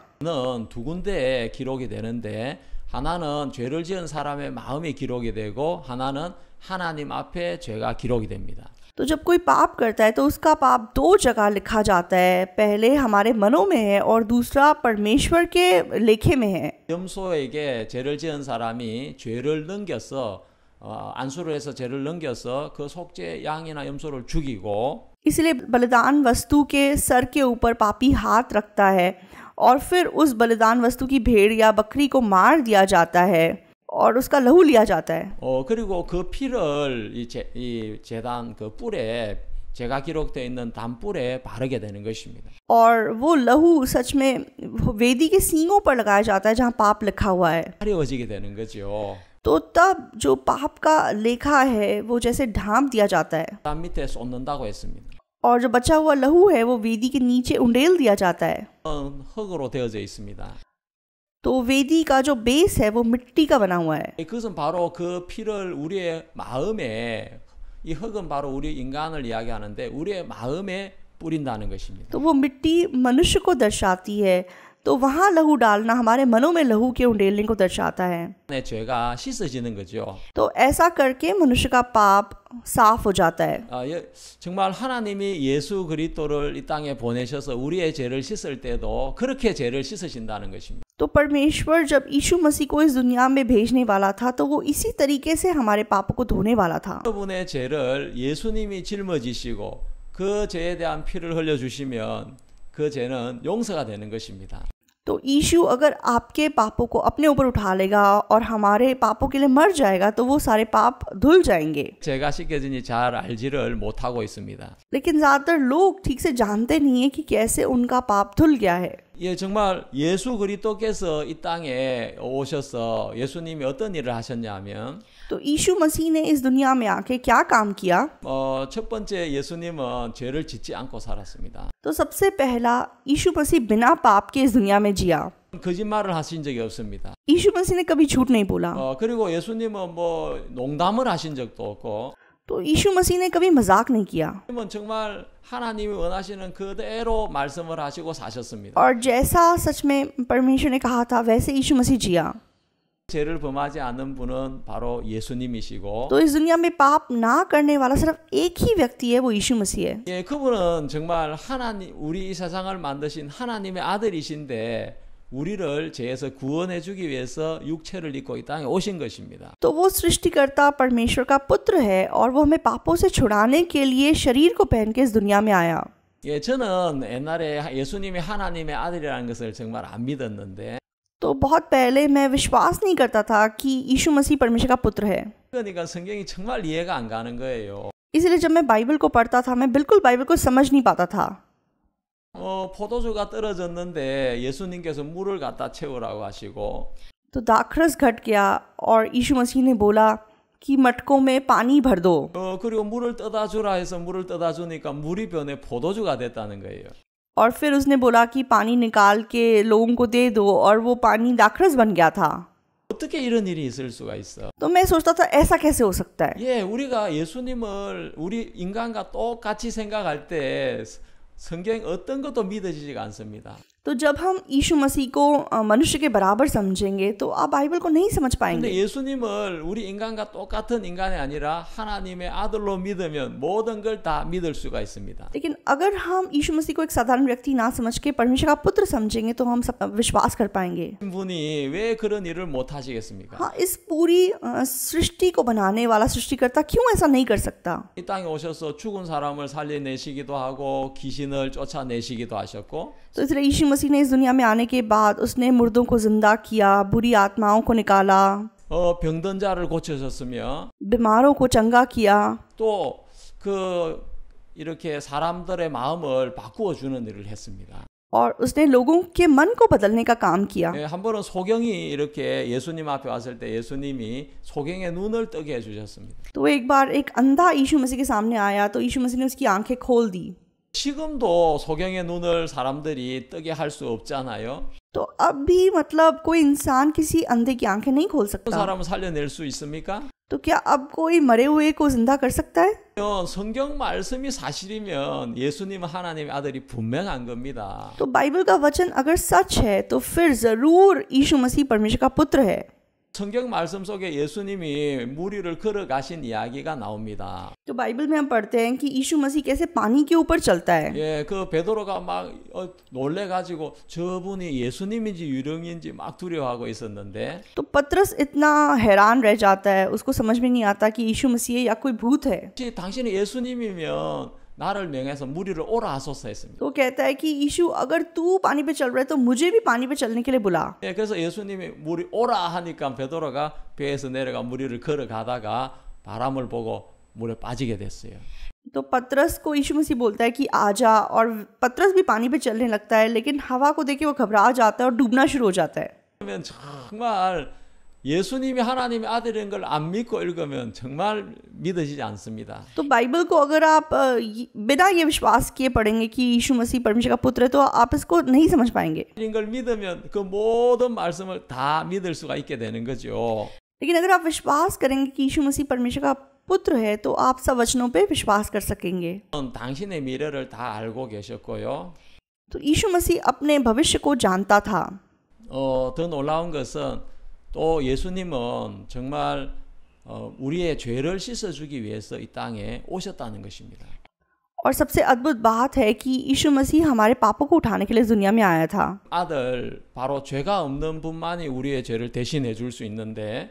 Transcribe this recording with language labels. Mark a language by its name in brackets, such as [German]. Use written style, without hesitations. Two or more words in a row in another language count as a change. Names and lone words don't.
[Korean] 는 두 군데에 기록이 되는데 하나는 죄를 지은 사람의 마음이 기록이 되고 하나는 하나님 앞에 죄가 기록이 됩니다. [Hindi] तो जब कोई पाप करता है तो उसका पाप दो जगह लिखा जाता है, पहले हमारे मनों में है और दूसरा परमेश्वर के लेखे में है। [Korean] 염소에게 죄를 지은 사람이 죄를 넘겨서 안수를 해서 죄를 넘겨서 그 속죄 양이나 염소를 죽이고 [Hindi] इसलिए बलिदान वस्तु के सर के ऊपर पापी हाथ रखता है और फिर उस बलिदान वस्तु की भेड़ या बकरी को मार दिया जाता है और उसका लहू लिया जाता है। [Korean] 그리고 그 피를 이 제단 그 뿔에 죄가 기록되어 있는 단뿔에 바르게 되는 것입니다. [Hindi] और वो लहू सच में वेदी के सींगों पर लगाया जाता है जहाँ पाप लिखा हुआ है। [Korean] 가려지게 되는 거죠. [Hindi] तो तब जो पाप का लेखा है वो जैसे ढांप दिया जाता है [Korean] 땀 밑에 쏟는다고 했습니다. [Hindi] और जो बचा हुआ लहू है वो वेदी के नीचे उंडेल दिया जाता है। [Korean] 흙으로 되어져 있습니다. [Hindi] तो वेदी का जो बेस है वो मिट्टी का बना हुआ है। [Korean] 그것은 바로 그 피를 우리의 마음에 이 흙은 바로 우리 인간을 이야기하는데 우리의 마음에 뿌린다는 것입니다. [Hindi] तो वो मिट्टी मनुष्य को दर्शाती है, तो वहाँ लहू डालना हमारे मनों में लहू के उंडेलने को दर्शाता है। [Korean] 내 죄가 씻어지는 거죠. [Hindi] तो ऐसा करके मनुष्य का पाप साफ हो जाता है। [Korean] 정말 하나님이 예수 그리스도를 이 땅에 보내셔서 우리의 죄를 씻을 때도 그렇게 죄를 씻으신다는 것입니다. [Hindi] तो परमेश्वर जब यीशु मसीह को इस दुनिया में भेजने वाला था तो वो इसी तरीके से हमारे पापों को धोने वाला था। [Korean] 여러분의 죄를 예수님이 짊어지시고 그 죄에 대한 피를 흘려 주시면 그 죄는 용서가 되는 것입니다. [Hindi] तो यीशु अगर आपके पापों को अपने ऊपर उठा लेगा और हमारे पापों के लिए मर जाएगा तो वो सारे पाप धुल जाएंगे। [Korean] 죄가 씻겨지니 잘 알지를 못하고 있습니다. [Hindi] लेकिन ज़्यादातर लोग ठीक से जानते नहीं है कि कैसे उनका पाप धुल गया है। [Korean] 예, 정말 예수 그리스도께서 이 땅에 오셔서 예수님이 어떤 일을 하셨냐면 [Hindi] तो यीशु मसीह ने इस दुनिया में आके क्या काम किया? [Korean] 첫 번째 예수님은 죄를 짓지 않고 살았습니다. [Hindi] तो सबसे पहला यीशु मसीह बिना पाप के इस दुनिया में जिया। [Korean] 거짓말을 하신 적이 없습니다. [Hindi] यीशु मसीह ने कभी झूठ नहीं बोला। [Korean] 그리고 예수님은 뭐 농담을 하신 적도 없고 [Hindi] तो यीशु मसीह ने कभी मजाक नहीं किया [Korean] 정말 하나님이 원하시는 그대로 말씀을 하시고 사셨습니다. [Hindi] और जैसा सच में परमेश्वर ने कहा था वैसे यीशु मसीह जिया। [Korean] 죄를 범하지 않는 분은 바로 예수님이시고 [Hindi] तो इस दुनिया में पाप ना करने वाला सिर्फ एक ही व्यक्ति है, वो यीशु मसीह है। [Korean] 예, 그분은 정말 하나님 우리 이 세상을 만드신 하나님의 아들이신데 우리를 죄에서 구원해 주기 위해서 육체를 입고 이 땅에 오신 것입니다. [Hindi] तो वो सृष्टिकर्ता परमेश्वर का पुत्र है और वो हमें पापों से छुड़ाने के लिए शरीर को पहन के इस दुनिया में आया। [Korean] 예, 저는 옛날에 예수님이 하나님의 아들이라는 것을 정말 안 믿었는데 [Hindi] तो बहुत पहले मैं विश्वास नहीं करता था कि यीशु मसीह परमेश्वर का पुत्र है। [Korean] 그러니까 성경이 정말 이해가 안 가는 거예요. [Hindi] इसलिए जब मैं बाइबल को पढ़ता था मैं बिल्कुल बाइबल को समझ नहीं पाता था। [Korean] 포도주가 떨어졌는데 예수님께서 물을 갖다 채우라고 하시고 [Hindi] तो दाखरस घट गया और यीशु मसीह ने बोला कि मटकों में पानी भर दो। [Korean] 그리고 물을 떠다 주라 해서 물을 떠다 주니까 물이 변해 포도주가 됐다는 거예요. [Hindi] और फिर उसने बोला कि पानी निकाल के लोगों को दे दो और वो पानी दाखरस बन गया था। [Korean] 어떻게 이런 일이 있을 수가 있어? [Hindi] तो मैं सोचता था ऐसा कैसे हो सकता है। [Korean] 예, 우리가 예수님을 우리 인간과 똑같이 생각할 때 성경 어떤 것도 믿어지지가 않습니다. [Hindi] तो जब हम यीशु मसीह को मनुष्य के बराबर समझेंगे तो आप बाइबल को नहीं समझ [Korean] 근데 [Hindi] पाएंगे। [Korean] 예수님을 우리 인간과 똑같은 인간이 아니라 하나님의 아들로 믿으면 모든 걸 다 믿을 수가 있습니다. [Hindi] लेकिन अगर हम यीशु मसीह को एक साधारण व्यक्ति ना समझ के परमेश्वर का पुत्र समझेंगे तो हम सब विश्वास कर पाएंगे। [Korean] 분이 왜 그런 일을 못 하시겠습니까? [Hindi] हाँ, इस पूरी सृष्टि को बनाने वाला सृष्टिकर्ता क्यों ऐसा नहीं कर सकता। [Korean] 이 땅에 오셔서 죽은 사람을 살려내시기도 하고 귀신을 쫓아내시기도 하셨고 [Hindi] तो इसलिए यीशु मसीह ने इस दुनिया में आने के बाद उसने मुर्दों को जिंदा किया, बुरी आत्माओं को निकाला, [Korean] 병든 자를 고쳐셨으며 [Hindi] बीमारों को चंगा किया, [Korean] 또 이렇게 사람들의 마음을 바꾸어 주는 일을 했습니다. [Hindi] और उसने लोगों के मन को बदलने का काम किया। [Korean] 예, 한 번은 소경이 이렇게 예수님 앞에 왔을 때 예수님이 소경의 눈을 뜨게 해주셨습니다. [Hindi] तो एक बार एक अंधा यीशु मसीह के सामने आया तो यीशु मसीह ने उसकी आंखें खोल दी। [Korean] 지금도 소경의 눈을 사람들이 뜨게 할 수 없잖아요. [Hindi] तो अब भी मतलब कोई इंसान किसी अंधे की आंखें नहीं खोल 그 सकता। [Korean] 사람을 살려낼 수 있습니까? [Hindi] तो क्या अब कोई मरे हुए को जिंदा कर सकता है? [Korean] 성경 말씀이 사실이면 예수님은 하나님의 아들이 분명한 겁니다. [Hindi] तो बाइबल का वचन अगर सच है तो फिर जरूर यीशु मसीह परमेश्वर का पुत्र है। [Korean] 성경 말씀 속에 예수님이 무리를 걸어가신 이야기가 나옵니다. [Hindi] तो बाइबल में हम पढ़ते हैं कि यीशु मसीह कैसे पानी के ऊपर चलता है। [Korean] 예, 그 베드로가 막 놀래가지고 저분이 예수님인지 유령인지 막 두려워하고 있었는데 [Hindi] तो पतरस इतना हैरान रह जाता है, उसको समझ में नहीं आता कि यीशु मसीह है या कोई भूत है। [Korean] 혹시 당신이 예수님이면 나를 명해서 무리를 오라 하소서 했습니다. [Hindi] तो कहता है कि यीशु अगर तू पानी पे चल रहा है तो मुझे भी पानी पे चलने के लिए बुला। [Korean] 예, 그래서 예수님이 무리 오라 하니까 베드로가 배에서 내려가 무리를 걸어가다가 바람을 보고 물에 빠지게 됐어요. [Hindi] तो पतरस को यीशु मसीह बोलता है कि आजा, और पतरस भी पानी पे चलने लगता है, लेकिन हवा को देख के वो घबरा जाता है और डूबना शुरू हो जाता है। [Korean] 그러면 정말 예수님이 하나님의 아들인 걸 안 믿고 읽으면 정말 믿어지지 않습니다. [Hindi] तो बाइबल को अगर आप बिना ये विश्वास किए पढ़ेंगे कि यीशु मसीह परमेश्वर का पुत्र है तो आप इसको नहीं समझ पाएंगे। [Korean] 이런 걸 믿으면 그 모든 말씀을 다 믿을 수가 있게 되는 거죠. [Hindi] लेकिन अगर आप विश्वास करेंगे कि यीशु मसीह परमेश्वर का पुत्र है तो आप सब वचनों पे विश्वास कर सकेंगे। [Korean] 당신의 미래를 다 알고 계셨고요. [Hindi] तो यीशु मसीह अपने भविष्य को जानता था। [Korean] 더 놀라운 것은 또 예수님은 정말 우리의 죄를 씻어주기 위해서 이 땅에 오셨다는 것입니다. [Hindi] और सबसे अद्भुत बात है कि यीशु मसीह हमारे पापों को उठाने के लिए इस दुनिया में आया था। [Korean] 아들 바로 죄가 없는 분만이 우리의 죄를 대신해 줄 수 있는데